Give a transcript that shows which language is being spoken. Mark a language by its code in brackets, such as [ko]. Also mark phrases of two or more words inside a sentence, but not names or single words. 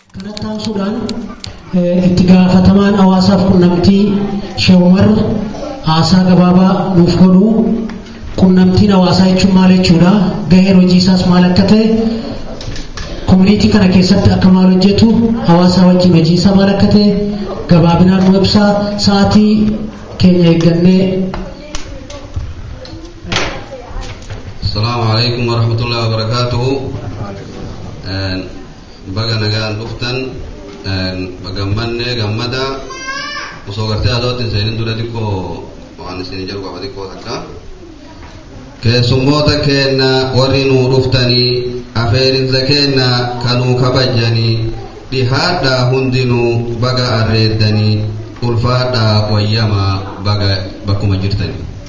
[om] Sattan Sudan itti gaafatamaan hawaasaaf qunnamtii Sheewmar haasaa gabaabaa nuuf godhu qunnamtiin hawaasaa jechuun maal jechuudha gaheen hojii isaas maal akka ta'e community kana keessatti akka maal hojjetu hawaasaa wajjin hojii isaa maal akka ta'e gabaabinaan nu ibsaa sa'aatii keenya eeggannee. [ar] السلام عليكم ورحمة الله وبركاته. [om] Baga nagaan dhuftan bagammanne gammada osoo gartee adootin seeniin dura xiqqoo waan isin jedhu qaba xiqqoo takka keessummoota keenna warri nuu dhuftanii afeerinsa keenna kanuu kabajanii dhihaadhaa hundinuu baga arreeddanii ulfaadhaa wayyamaa baga bakkuma jirtanii